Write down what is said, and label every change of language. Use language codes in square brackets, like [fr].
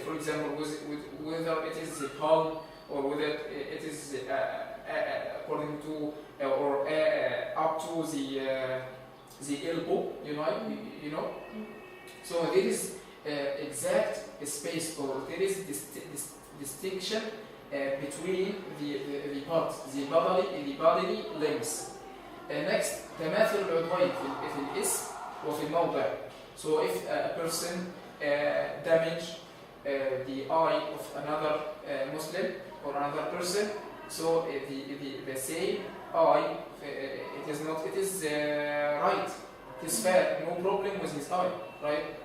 [en] For example, whether it is the palm or whether it is according to or up to the elbow, you know. So there is exact space or there is distinction between the parts, the bodily limbs. [ar] Next, تماثل العضوين في الاسم وفي الموضع. [en] So if a person damage the eye of another Muslim or another person, so the same eye, it is right, it is fair, no problem with his eye, right?